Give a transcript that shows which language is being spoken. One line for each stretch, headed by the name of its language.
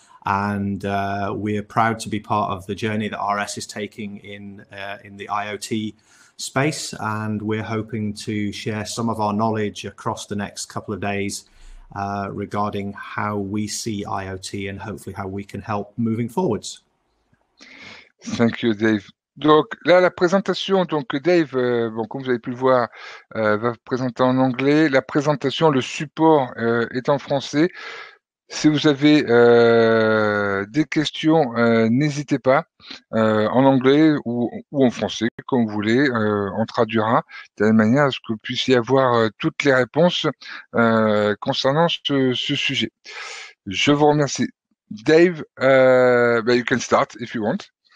English: And we're proud to be part of the journey that RS is taking in the IoT space, and we're hoping to share some of our knowledge across the next couple of days regarding how we see IoT and hopefully how we can help moving forwards. Thank you, Dave.
French: Donc là, la présentation, donc Dave, bon, comme vous avez pu le voir, va présenter en anglais. La présentation, le support est en français. Si vous avez des questions, n'hésitez pas, en anglais ou en français, comme vous voulez, on traduira de la manière à ce que vous puissiez avoir toutes les réponses concernant ce sujet. Je vous remercie.
English: Dave, you can start if you want.